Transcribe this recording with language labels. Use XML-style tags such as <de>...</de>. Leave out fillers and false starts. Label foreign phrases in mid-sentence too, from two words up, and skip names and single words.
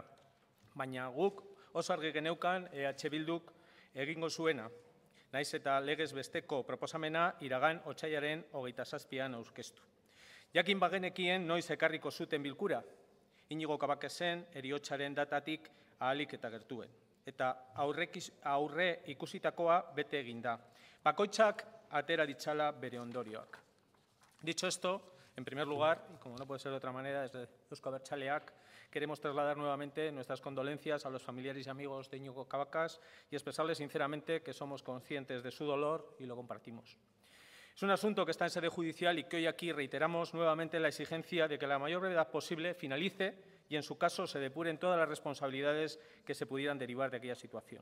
<eu>Baina guk oso argi geneukan EH Bilduk egingo zuena, naiz eta legez besteko proposamena iragan otsailaren 27an aurkeztu. Jakin bagenekien noiz ekarriko zuten bilkura, Iñigo Cabacasen heriotzaren datatik ahalik eta gertuen. Eta aurre ikusitakoa bete egin da. Bakoitzak atera ditzala bere ondorioak.</eu> <es>Dicho esto, en primer lugar, y como no puede ser de otra manera, desde Euzko Abertzaleak queremos trasladar nuevamente nuestras condolencias a los familiares y amigos de Iñigo Cabacas y expresarles sinceramente que somos conscientes de su dolor y lo compartimos. Es un asunto que está en sede judicial y que hoy aquí reiteramos nuevamente la exigencia de que a la mayor brevedad posible finalice y, en su caso, se depuren todas las responsabilidades que se pudieran derivar de aquella situación.</es>